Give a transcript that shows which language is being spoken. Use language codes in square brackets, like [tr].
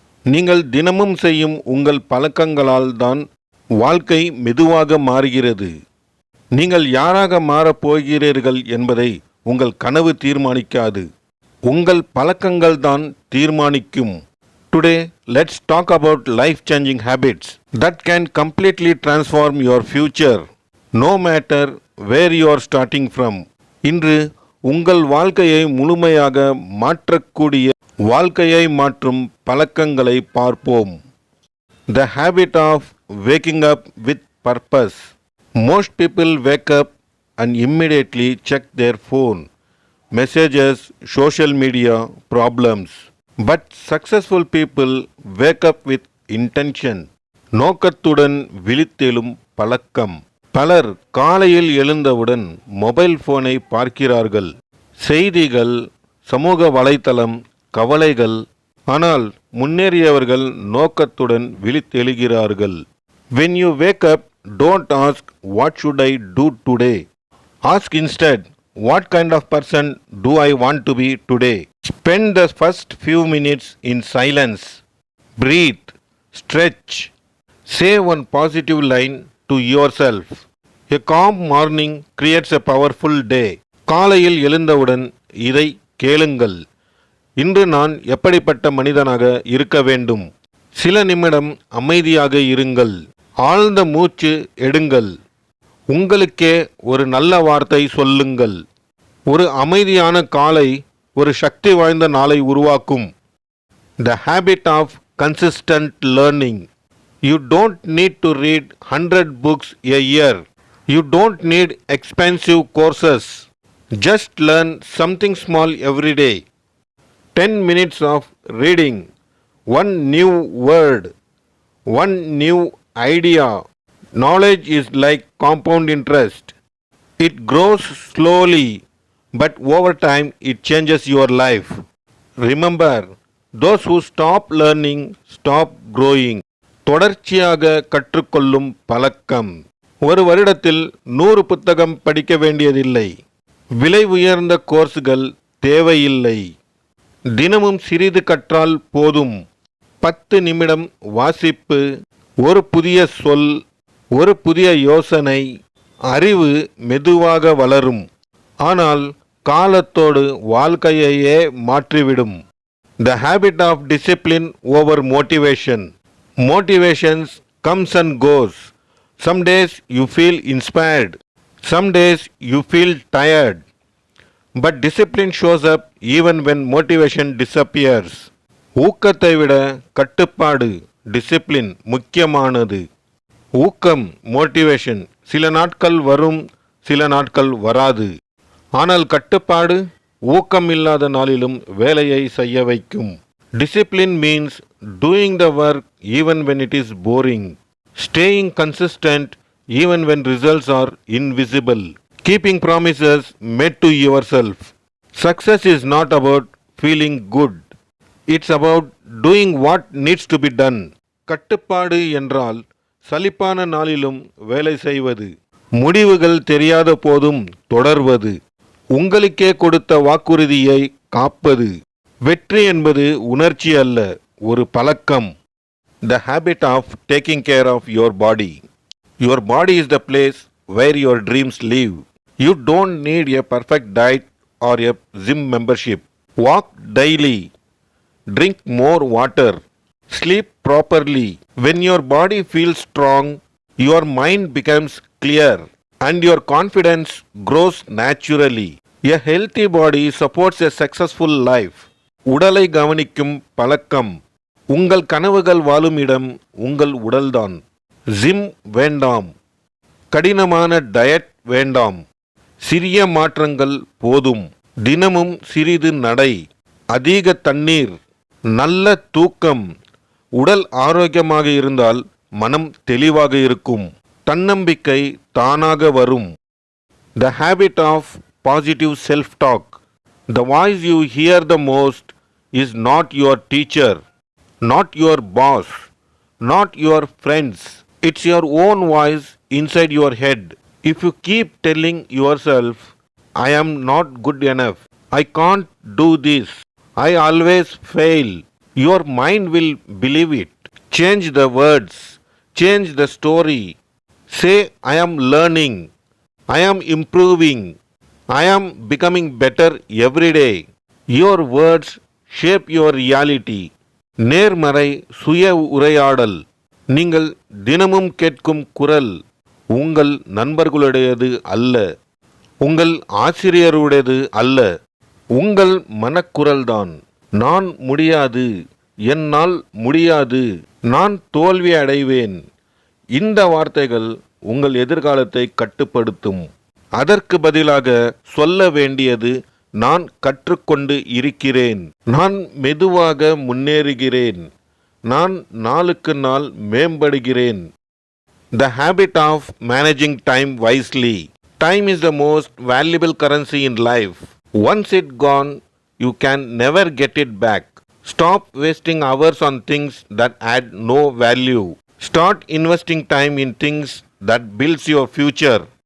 [ta] நீங்கள் தினமும் செய்யும் உங்கள் பழக்கங்களால் தான் வாழ்க்கை மெதுவாக மாறுகிறது. நீங்கள் யாராக மாறப் போகிறீர்கள் என்பதை உங்கள் கனவு தீர்மானிக்காது. உங்கள் பழக்கங்கள் தான் தீர்மானிக்கும். [en] Today, let's talk about life-changing habits that can completely transform your future, no matter where you are starting from. [ta] இன்று உங்கள் வாழ்க்கையை முழுமையாக மாற்றக்கூடிய வாழ்க்கையை மாற்றும் பழக்கங்களை பார்ப்போம். [en] The habit of waking up with purpose. Most people wake up and immediately check their phone, messages, social media, problems. But successful people wake up with intention. [ta] நோக்கத்துடன் விழித்தெழும் பழக்கம். பலர் காலையில் எழுந்தவுடன் மொபைல் போனை பார்க்கிறார்கள். செய்திகள், சமூக வலைத்தளம், கவலைகள். ஆனால் முன்னேறியவர்கள் நோக்கத்துடன் விழித்தெழுகிறார்கள். [en] When you wake up, don't ask what should I do today. Ask instead, what kind of person do I want to be today? Spend the first few minutes in silence. Breathe, stretch. Say one positive line to yourself. A calm morning creates a powerful day. [ta] காலையில் எழுந்தவுடன் இதை கேளுங்கள். இன்று நான் எப்படிப்பட்ட மனிதனாக இருக்க வேண்டும்? சில நிமிடம் அமைதியாக இருங்கள். ஆழ்ந்த மூச்சு எடுங்கள். உங்களுக்கே ஒரு நல்ல வார்த்தை சொல்லுங்கள். ஒரு அமைதியான காலை ஒரு சக்தி வாய்ந்த நாளை உருவாக்கும். [en] The habit of consistent learning. You don't need to read 100 books a year. You don't need expensive courses. Just learn something small every day. 10 minutes of reading, one new word, one new idea. Knowledge is like compound interest. It grows slowly, but over time it changes your life. Remember, those who stop learning stop growing. [ta] தொடர்ச்சியாக கற்றுக்கொள்ளும் பழக்கம். ஒரு வருடத்தில் 100 புத்தகம் படிக்க வேண்டியதில்லை. விலை உயர்ந்த கோர்ஸ்கள் தேவையில்லை. தினமும் சிறிது கற்றால் போதும். 10 நிமிடம் வாசிப்பு, ஒரு புதிய சொல், ஒரு புதிய யோசனை. அறிவு மெதுவாக வளரும். ஆனால் காலத்தோடு வாழ்க்கையையே மாற்றிவிடும். [en] The habit of discipline over motivation. Motivations comes and goes. Some days you feel inspired. Some days you feel tired. But discipline shows up even when motivation disappears. [ta] ஊக்கத்தை விட கட்டுப்பாடு, டிசிப்ளின் முக்கியமானது. ஊக்கம், மோட்டிவேஷன் சில நாட்கள் வரும், சில நாட்கள் வராது. ஆனால் கட்டுப்பாடு ஊக்கம் இல்லாத நாளிலும் வேலையை செய்ய வைக்கும். [en] Discipline means doing the work even when it is boring. Staying consistent even when results are invisible. Keeping promises made to yourself. Success is not about feeling good. It's about doing what needs to be done. [ta] கட்டுப்பாடு என்றால் சலிப்பான நாளிலும் வேலை செய்வது. முடிவுகள் தெரியாத போதும் தொடர்வது. உங்களுக்கே கொடுத்த வாக்குறுதியை காப்பது. வெற்றி என்பது உணர்ச்சி அல்ல, ஒரு பழக்கம். [en] The habit of taking care of your body. Your body is the place where your dreams live. You don't need a perfect diet or a gym membership. Walk daily. Drink more water. Sleep properly. When your body feels strong, your mind becomes clear and your confidence grows naturally. A healthy body supports a successful life. [ta] உடலை கவனிக்கும் பழக்கம். உங்கள் கனவுகள் வாழும் இடம் உங்கள் உடல்தான். Gym வேண்டாம். கடினமான டயட் வேண்டாம். சிறிய மாற்றங்கள் போதும். தினமும் சிறிது நடை, அதிக தண்ணீர், நல்ல தூக்கம். உடல் ஆரோக்கியமாக இருந்தால் மனம் தெளிவாக இருக்கும். தன்னம்பிக்கை தானாக வரும். [en] The habit of positive self-talk. The voice you hear the most is not your teacher, not your boss, not your friends. It's your own voice inside your head. If you keep telling yourself, I am not good enough, I can't do this, I always fail, your mind will believe it. Change the words, change the story. Say, I am learning, I am improving, I am becoming better every day. Your words shape your reality. [ta] நேர்மறை சுய உரையாடல். நீங்கள் தினமும் கேட்கும் குரல் உங்கள் நண்பர்களுடையது அல்ல, உங்கள் ஆசிரியருடையது அல்ல, உங்கள் மனக்குரல்தான். நான் முடியாது, என்னால் முடியாது, நான் தோல்வி அடைவேன். இந்த வார்த்தைகள் உங்கள் எதிர்காலத்தை கட்டுப்படுத்தும். அதற்கு பதிலாக சொல்ல வேண்டியது, நான் கற்றுக்கொண்டு இருக்கிறேன், நான் மெதுவாக முன்னேறுகிறேன், நான் நாளுக்கு நாள் மேம்படுகிறேன். [en] The habit of managing time wisely. Time is the most valuable currency in life. Once it gone, you can never get it back. Stop wasting hours on things that add no value. Start investing time in things that builds your future.